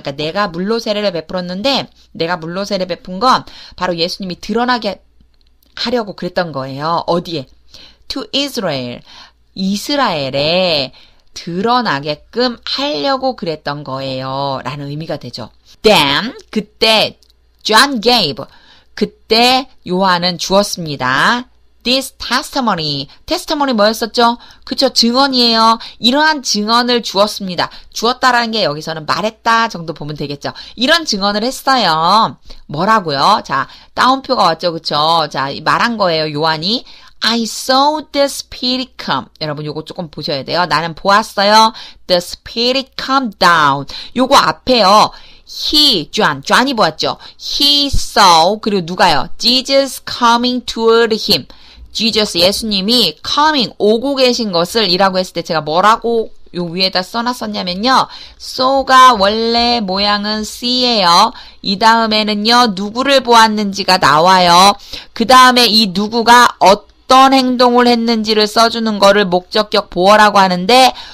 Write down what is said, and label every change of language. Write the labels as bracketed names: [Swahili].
[Korean] 그러니까 내가 물로 세례를 베풀었는데 내가 물로 세례 베푼 건 바로 예수님이 드러나게 하려고 그랬던 거예요. 어디에? [English] To Israel. [Korean] 이스라엘에 드러나게끔 하려고 그랬던 거예요. 라는 의미가 되죠. Then 그때 [English] John gave [Korean] 그때 요한은 주었습니다. [English] This testimony [Korean] 뭐였었죠? 그쵸? 증언이에요. 이러한 증언을 주었습니다. 주었다라는 게 여기서는 말했다 정도 보면 되겠죠. 이런 증언을 했어요. 뭐라고요? 자, 따옴표가 왔죠. 그쵸? 자, 말한 거예요. 요한이 [English] I saw the Spirit come. [Korean] 여러분 요거 조금 보셔야 돼요. 나는 보았어요. [English] The Spirit come down. [Korean] 요거 앞에요. John이 보았죠. [English] He saw [Korean] 그리고 누가요? [English] Jesus coming toward him. [Korean] Jesus 예수님이 coming 오고 계신 것을 이라고 했을 때 제가 뭐라고 요 위에다 써놨었냐면요. so가 원래 모양은 C예요. 이 다음에는요. 누구를 보았는지가 나와요. 그 다음에 이 누구가 어떤 행동을 했는지를 써주는 거를 목적격 보어라고 하는데